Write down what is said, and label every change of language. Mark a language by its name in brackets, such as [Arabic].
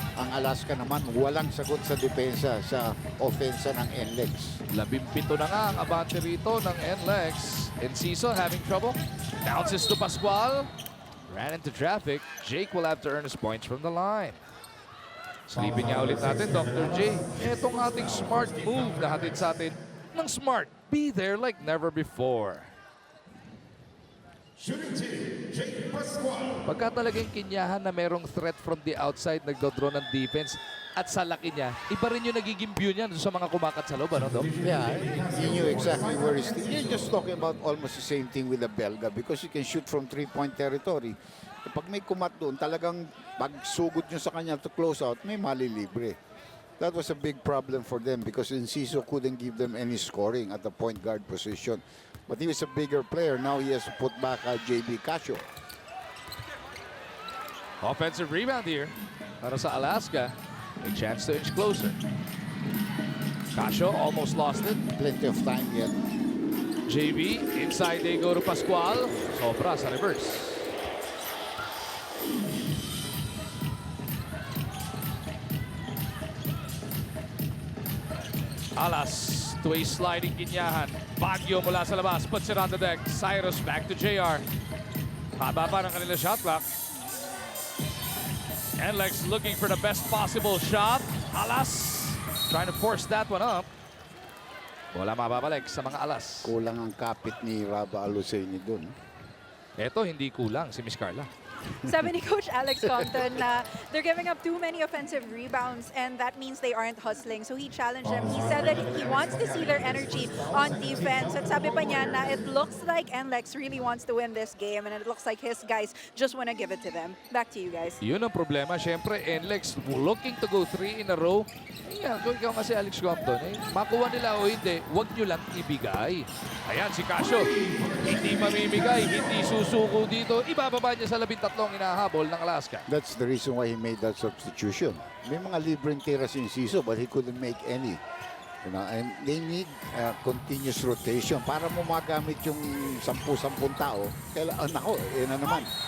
[Filipino] Ang Alaska naman, walang sagot sa depensa sa ofensa ng NLEX. 17 na nga ang abante rito ng NLEX. [English] Enciso having trouble. Bounces to Pascual. Ran into traffic. Jake will have to earn his points from the line. [Filipino] Silipin niya ulit natin, [English] Dr. J. [Filipino] Itong ating smart move na hatid sa atin ng Smart. [English] Be there like never before. Shooting team, Jake Pascual. [Filipino] Pagka talagang kinyahan na merong threat [English] from the outside, [Filipino] nagdodraw ng defense at sa laki niya, iba rin yung nagiging view niya sa mga kumakat sa loob, ano, Doc? [English] Yeah, he knew exactly where he's... You're just talking about almost the same thing with the Belga because he can shoot from three-point territory. [Filipino] Pag may kumat doon, talagang pag sugod nyo sa kanya to close out, may malilibre. [English] That was a big problem for them because Enciso couldn't give them any scoring at the point guard position. But he was a bigger player. Now he has to put back JB Casio. Offensive rebound here [Filipino] para sa Alaska. [English] A chance to inch closer. Casio almost lost it. Plenty of time yet. JB, inside they go to Pascual. [Filipino] Sobra sa reverse. [English] Alas to a sliding Kinyahan. Baguio [Filipino] mula sa labas. [English] Puts it on the deck. Cyrus back to JR. [Filipino] Haba pa ng kanila [English] shot clock. NLEX looking for the best possible shot. Alas trying to force that one up. [Filipino] Wala mababalik sa mga Alas. Kulang ang kapit ni Raba Aluseni doon. Eto hindi kulang si Miss Carla. Sabi ni Coach Alex Compton na [English] they're giving up too many offensive rebounds and that means they aren't hustling. So he challenged them. He said that he wants to see their energy on defense. [Filipino] At sabi pa niya na [English] it looks like NLEX really wants to win this game and it looks like his guys just want to give it to them. Back to you guys. [Filipino] Yun ang problema. Siyempre, [English] NLEX looking to go 3 in a row. [Filipino] Yan, kung ikaw kasi Alex Compton, makuha nila o hindi, huwag nyo lang ibigay. Ayan, si Casio. Hindi mamimigay, hindi susuko dito. Ibababa niya sa 13 inahabol ng Alaska. [English] That's the reason why he made that substitution. [Filipino] May mga libreng tira si Enciso [English] but he couldn't make any. You know, and they need continuous rotation [Filipino] para mo magamit yung 10-10 tao. Kaya, nako, na naman.